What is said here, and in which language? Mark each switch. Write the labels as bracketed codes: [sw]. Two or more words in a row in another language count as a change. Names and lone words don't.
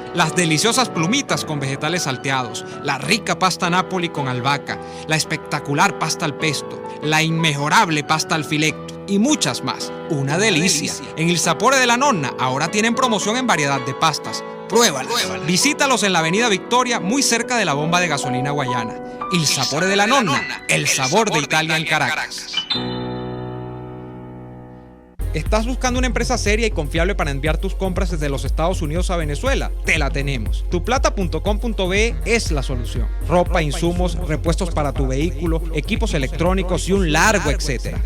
[es] Las deliciosas plumitas con vegetales salteados, la rica pasta Napoli con albahaca, la espectacular pasta al pesto, la inmejorable pasta al filetto y muchas más. ¡Una delicia! En Il Sapore della Nonna ahora tienen promoción en variedad de pastas. Pruébalo. Visítalos en la Avenida Victoria, muy cerca de la bomba de gasolina Guayana. Il sapore della nonna, el sabor de Italia en Caracas. ¿Estás buscando una empresa seria y confiable para enviar tus compras desde los Estados Unidos a Venezuela? Te la tenemos. Tuplata.com.be es la solución. Ropa, insumos, repuestos para tu vehículo, equipos electrónicos y un largo etcétera.